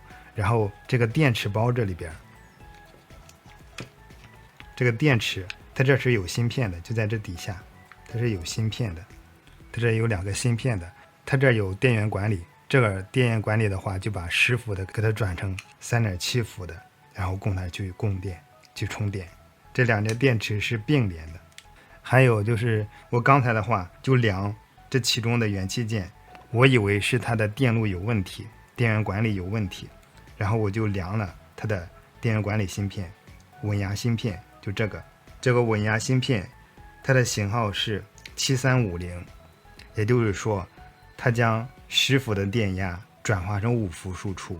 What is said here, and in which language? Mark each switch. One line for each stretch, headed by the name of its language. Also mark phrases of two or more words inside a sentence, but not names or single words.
Chinese: 然後這個電池包這裡邊，這個電池它這是有芯片的，就在这底下，它是有芯片的，它這有2個芯片的，它這有電源管理，這個電源管理的話就把10伏的給它轉成3.7伏的，然後供它去供電去充電。這2節電池是並聯的。還有就是我剛才的話就量這其中的元器件，我以為是它的電路有問題，電源管理有問題，然後我就量了它的電源管理芯片，穩壓芯片，就這個穩壓芯片，它的型號是7350，也就是說它將10伏的電壓轉化成5伏輸出。